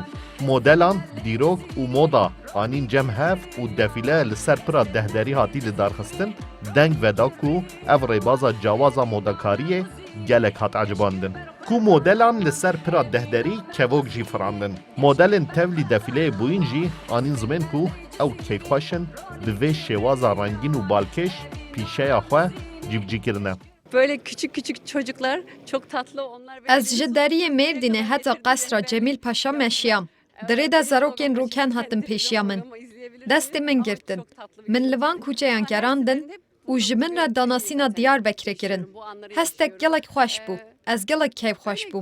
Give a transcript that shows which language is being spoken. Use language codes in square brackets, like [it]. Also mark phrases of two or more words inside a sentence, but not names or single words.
[ku] Modelan, dîrok û moda anîn cem hev û defîle li ser pira dehderî hatî li darxistin deng veda ku ev rêbaza cawaza modakariyê gelek hat ecibandin. Ku modelan li ser pira dehderî kevok jî firandin. Modelên tevlî defîleyê bûyîn jî anîn zimên ku ew keyfxweşin bi vê şêwaza rengîn û balkêş pîşeya xwe civcî kirine. [tr] Böyle küçük küçük çocuklar çok tatlı onlar. [ku] Ez ji deriyê Mêrdînê heta qesra Cemîl Paşa meşiyam. Dirê de zarokên rûken hatin pêşiya min. Destê min girtin. Min li van kûçeyan gerandin û ji min re danasîna Diyarbekirê kirin. Hestek gelek xweş bû. Ez gelek keyfxweş bûm.